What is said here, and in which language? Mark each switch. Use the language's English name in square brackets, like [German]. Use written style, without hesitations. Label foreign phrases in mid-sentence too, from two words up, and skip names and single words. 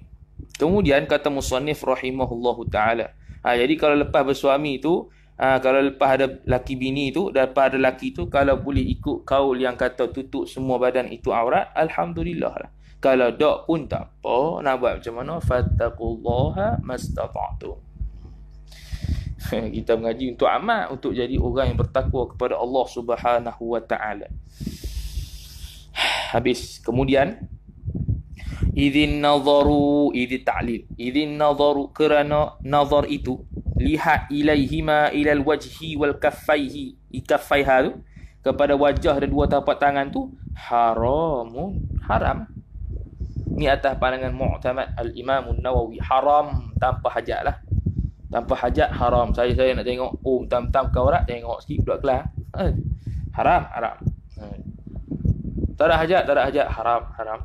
[Malay] Kemudian kata musannif [Arabic] رحمه الله تعالى. [Malay] Jadi kalau lepas bersuami tu, kalau lepas ada laki bini tu, lepas ada laki tu, kalau boleh ikut kaul yang kata tutup semua badan itu aurat, alhamdulillah lah. Kalau tak pun tak apa, nak buat macam mana? [Arabic] فاتقوا الله ما استطعتم. [Malay] Kita mengaji untuk amal, untuk jadi orang yang bertakwa kepada Allah [Arabic] سبحانه وتعالى. [Malay] Habis. [Arabic] Kemudian إذ النظر، إذ تعليل. إذ النظر, [Malay] kerana nazar itu, lihat [Arabic] إليهما إلى الوجه والكفين، كفيها [Malay] tu, kepada wajah dan dua tapak tangan tu, haram. Ni atas pandangan mu'tamad al-Imam An-Nawawi. Haram tanpa hajat lah. Tanpa hajat haram. Saya nak tengok, tam-tam kau aurat, tengok sikit budak kelas. Haram. Tak ada hajat, haram.